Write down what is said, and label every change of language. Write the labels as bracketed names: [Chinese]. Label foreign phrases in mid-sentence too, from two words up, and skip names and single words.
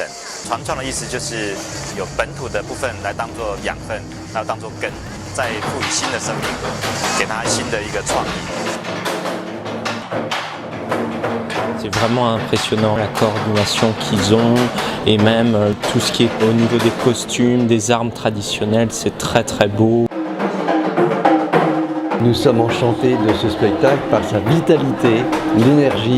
[Chinese] 传创的意思就是有本土的部分来当做养分，然后当做根，再赋予新的生命，给它新的一个创意。 [French] C'est vraiment impressionnant la coordination qu'ils ont et même tout ce qui est au niveau des costumes, des armes traditionnelles, c'est très très beau. Nous sommes enchantés de ce spectacle par sa vitalité, l'énergie.